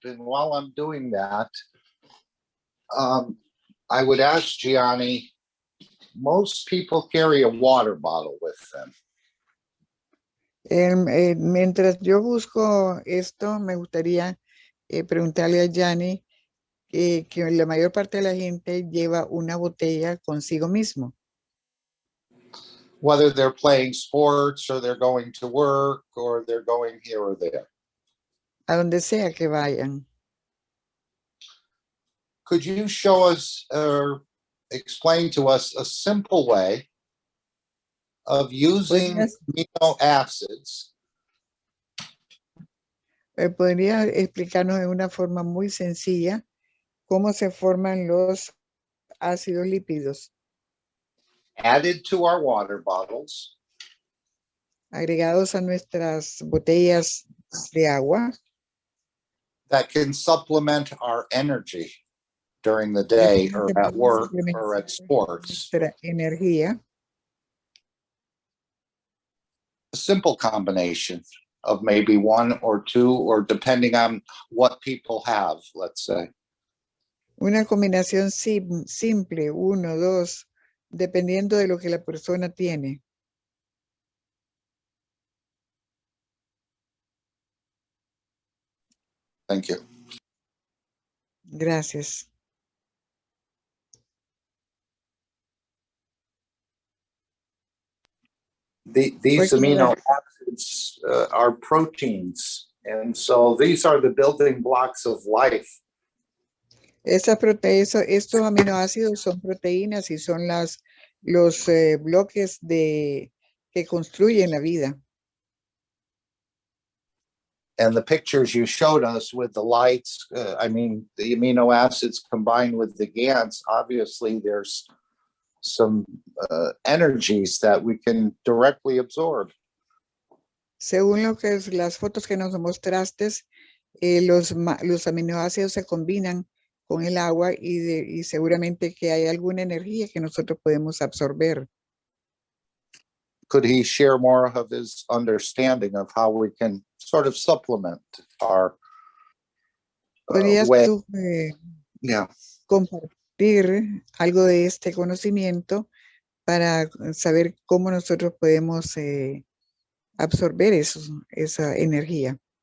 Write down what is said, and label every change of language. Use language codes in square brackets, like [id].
[en] And while I'm doing that, I would ask Giani, most people carry a water bottle with them. [es] Mientras yo busco esto, me gustaría preguntarle a Gianni que la mayor parte de la gente lleva una botella consigo mismo. [en] Whether they're playing sports or they're going to work or they're going here or there. [es] A donde sea que vayan. [en] Could you show us or explain to us a simple way of using amino acids? [es] ¿Podría explicarnos de una forma muy sencilla cómo se forman los ácidos lípidos? [en] Added to our water bottles. [es] Agregados a nuestras botellas de agua. [en] That can supplement our energy during the day or at work or at sports. [es] Energía. [en] A simple combination of maybe one or two, or depending on what people have, let's say. [es] Una combinación simple, 1, 2, dependiendo de lo que la persona tiene. [en] Thank you. [es] Gracias. [en] These amino acids are proteins, and so these are the building blocks of life. [es] Estos aminoácidos son proteínas y son los bloques que construyen la vida. [en] And the pictures you showed us with the lights, I mean, the amino acids combined with the GANs, obviously there's some energies that we can directly absorb. [es] Según las fotos que nos mostraste, los aminoácidos se combinan con el agua y seguramente que hay alguna energía que nosotros podemos absorber. [en] Could he share more of his understanding of how we can sort of supplement our [es] ¿Podrías [en] way? [es] tú [en] Yeah. [es] compartir algo de este conocimiento para saber cómo nosotros podemos absorber esa energía?